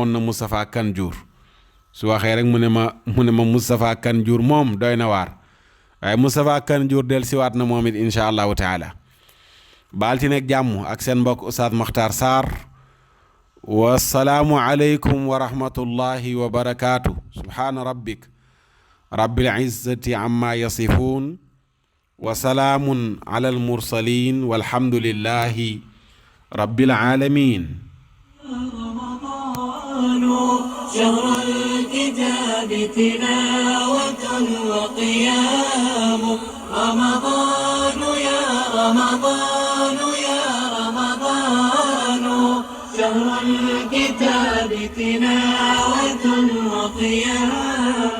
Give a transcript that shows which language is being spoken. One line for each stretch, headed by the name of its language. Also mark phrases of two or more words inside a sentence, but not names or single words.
Wolof: na Moustapha Kanjour su waxee rek mu ne ma Moustapha Kanjour moom doy na waar waaye Moustapha Kanjour del siwaat na moom it
Arabic: إن شاء الله تعالى
Wolof: baalti nekk jàmm ak seen mbokk Oustaz Makhtar Sarr
Arabic: والسلام عليكم ورحمة الله وبركاته سبحان ربك رب العزة عما يصفون وسلام على المرسلين والحمد لله رب العالمين شهر الكتاب تلاوة وقيام رمضان يا رمضان يا رمضان شهر الكتاب تلاوة وقيام